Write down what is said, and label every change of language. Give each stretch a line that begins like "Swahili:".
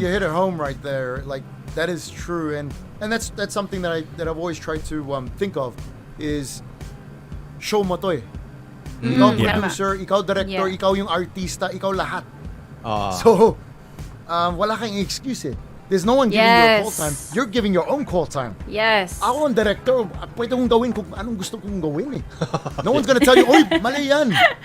English: You hit it home right there. Like that is true, and that's something that I've always tried to think of is
Filipino: show mo to eh. Ikaw producer, ikaw director, ikaw yung artista, ikaw lahat. So wala kang excuse eh. There's no one giving you a call time.
English: You're giving your own call time. Yes.
Filipino: Ako ang director, pwede kong gawin kung anong gusto kong gawin eh.
English: No one's gonna tell you,
Filipino: oy, mali yan.